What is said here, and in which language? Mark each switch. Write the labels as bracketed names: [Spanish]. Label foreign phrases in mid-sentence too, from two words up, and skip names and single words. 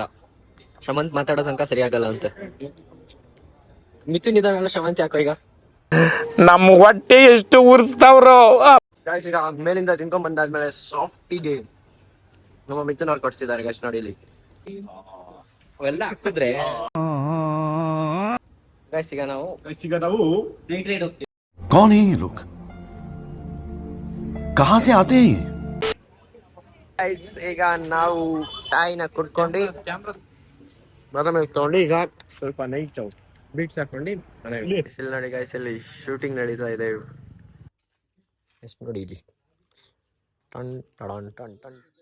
[Kannada] ಶಮಂತ್ ಮಾತಾಡೋ ತನಕ ಸರಿ ಆಗಲ್ಲ ಅಂತ. ಮಿಥುನ್ ಇದಾಗಲ್ಲ, ಶಮಂತ್ ಯಾಕೋ ಈಗ ನಮ್ಮ ಹೊಟ್ಟೆ ಎಷ್ಟು ಉರ್ಸ್ತಾವ್ರೋ. ಈಗ ಮೇಲಿಂದ ತಿನ್ಕೊಂಡ್ ಬಂದಾದ್ಮೇಲೆ ಸಾಫ್ಟಿಗೆ ನಮ್ಮ ಮಿಥುನ್ ಅವ್ರು ಕೊಡ್ತಿದ್ದಾರೆ ಗೈಸ್ ನೋಡಿ ಇಲ್ಲಿ. ಅವೆಲ್ಲ ಹಾಕಿದ್ರೆ ಗೈಸ್ ಈಗ ನಾವು [Hindi] कौन है ये लोग? कहां से आते हैं? [Kannada] ಗೈಸ್ ಈಗ ನಾವು ಚಾಯ್ನ ಕುಡ್ಕೊಂಡು ಬರ ಮೇಲೆ ತಗೊಂಡು ಈಗ ಸ್ವಲ್ಪ [English] night beats [Kannada] ಹಾಕೊಂಡು ಇಲ್ಲಿ ನೋಡಿ ಗೈಸ್, ಇಲ್ಲಿ ಶೂಟಿಂಗ್ ನಡೀತಾ ಇದೆ. ನೋಡಿ ಇಲ್ಲಿ ಟನ್ ಟಡನ್ ಟನ್ ಟನ್.